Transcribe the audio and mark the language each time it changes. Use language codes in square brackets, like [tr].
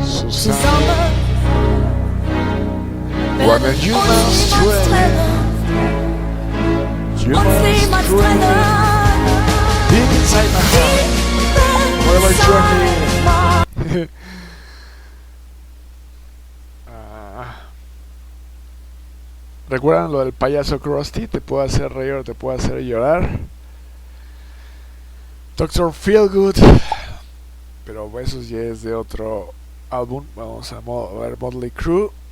[de] Zusammen werden uns niemals trennen. Uns niemals trennen. [en] Deep inside my heart, whatever journey. [es] ¿Recuerdan lo del payaso Krusty? Te puede hacer reír o te puede hacer llorar. Dr. Feelgood. Pero eso ya es de otro álbum. Vamos a ver Motley Crue.